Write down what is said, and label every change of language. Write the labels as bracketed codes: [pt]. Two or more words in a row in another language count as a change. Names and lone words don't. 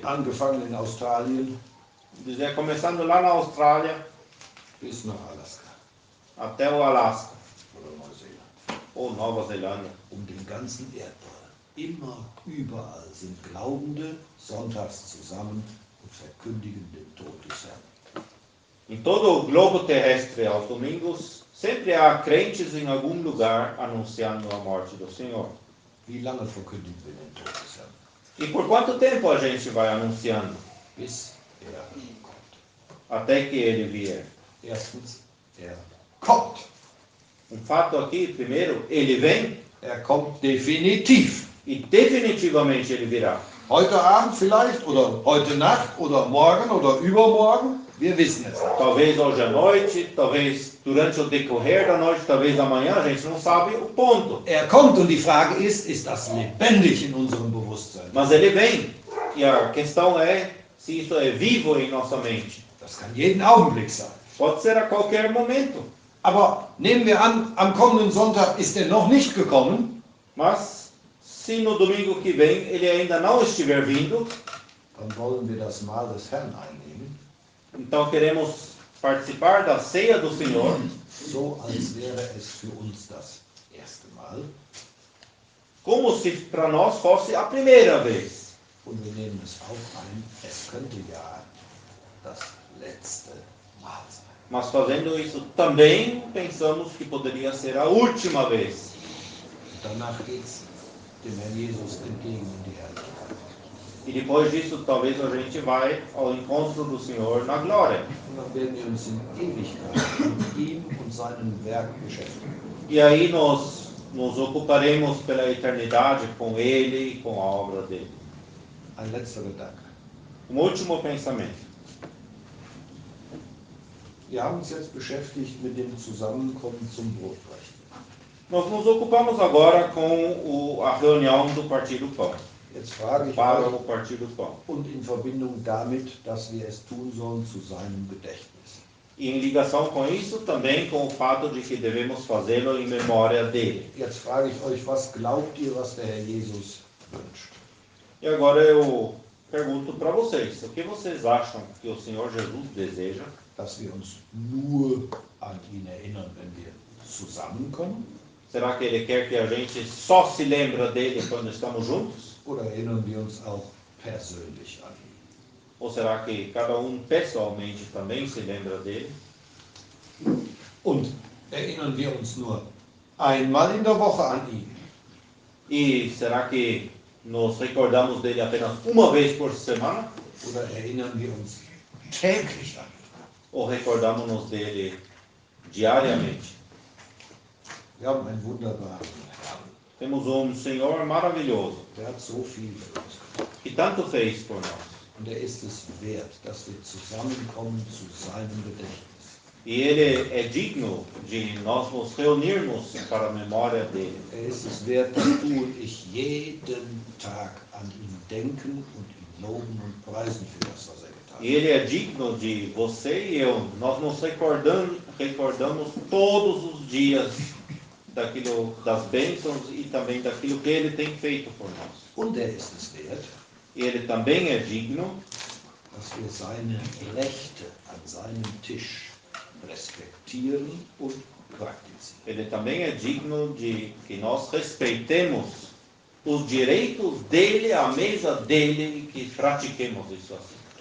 [de] Angefangen in Australien [pt] Começando lá na Austrália [de] bis nach Alaska [pt] até o Alasca [de] oder Neuseeland. [pt] ou Nova Zelândia. [de] Den ganzen Erdball. Immer, überall sind Glaubende sonntags zusammen und verkündigen den Tod des Herrn. [pt] Em todo o globo terrestre, aos domingos, sempre há crentes em algum lugar anunciando a morte do Senhor. [de] Wie lange verkündigen wir den Tod des Herrn? [pt] E por quanto tempo a gente vai anunciando? [de] Bis er kommt. [pt] Até que ele vier. [de] Erstens, er kommt. [pt] Fato aqui, primeiro, ele vem [de] Er kommt definitiv. [pt] e definitivamente ele virá. [de] Heute Abend vielleicht oder heute Nacht oder morgen oder übermorgen. Wir wissen es nicht. [pt] Talvez hoje à noite, talvez durante o decorrer da noite, talvez amanhã, a gente não sabe o ponto. [de] Kommt und die Frage ist das lebendig in unserem Bewusstsein? [pt] Mas ele vem. E a questão é se isso é vivo em nossa mente. [de] Das kann jeden Augenblick sein. [pt] Pode ser a qualquer momento. [de] Aber nehmen wir an, am kommenden Sonntag ist er noch nicht gekommen, [pt] Mas se no domingo que vem ele ainda não estiver vindo, [de] dann wollen wir das Mahl des Herrn einnehmen, [pt] então queremos participar da ceia do Senhor, [de] so als wäre es für uns das erste Mal. [pt] como se para nós fosse a primeira vez. [de] Und wir nehmen es auch ein, es könnte ja das letzte Mal sein. [pt] Mas fazendo isso também pensamos que poderia ser a última vez. [de] Danach geht es dem Herrn Jesus entgegen in die Herrlichkeit. [pt] E depois disso talvez a gente vai ao encontro do Senhor na glória. [de] Und dann werden wir uns in Ewigkeit mit ihm und seinem Werk beschäftigen. [pt] E aí nós nos ocuparemos pela eternidade com Ele e com a obra dele. [de] Ein letzter Gedanke. [pt] Último pensamento. [de] Wir haben uns jetzt beschäftigt mit dem Zusammenkommen zum Brotbrechen. [pt] Nós nos ocupamos agora com a reunião do Partir do Pão, [de] Jetzt frage ich [pt] para [de] euch, [pt] o Partir do Pão. [de] und in Verbindung damit, dass wir es tun sollen zu seinem Gedächtnis. [pt] E em ligação com isso, também com o fato de que devemos fazê-lo em memória dele. [de] Jetzt frage ich euch, was glaubt ihr, was der Herr Jesus wünscht? [pt] E agora eu pergunto para vocês, o que vocês acham que o Senhor Jesus deseja? [de] Dass wir uns nur an ihn erinnern, wenn wir zusammenkommen? [pt] Será que Ele quer que a gente só se lembra dele quando estamos juntos? [de] Oder erinnern wir uns auch persönlich an ihn? [pt] Ou será que cada pessoalmente também se lembra dele? [de] Und erinnern wir uns nur einmal in der Woche an ihn? [pt] E será que nos recordamos dele apenas uma vez por semana? [de] Oder erinnern wir uns täglich an ihn? [pt] Ou recordamos-nos dele diariamente? [de] Wir haben einen wunderbaren Herrn. [pt] Temos Senhor maravilhoso, [de] Der hat so viel für uns getan. [pt] que tanto fez por nós. [de] Und er ist es wert, dass wir zusammenkommen zu seinem Gedächtnis. [pt] E Ele é digno de nós nos reunirmos para a memória dele. [de] Er ist es wert, dass du und ich jeden Tag an ihn denken und ihn loben und preisen für das, was er getan hat. [pt] E Ele é digno de você e eu. Nós nos recordamos todos os dias das bênçãos e também daquilo que Ele tem feito por nós. [de] Und er ist es wert, [pt] E Ele também é digno [de] dass wir seine Rechte an seinem Tisch respektieren und praktizieren. [pt] Ele também é digno de que nós respeitemos os direitos dele, à mesa dele, e que pratiquemos isso assim.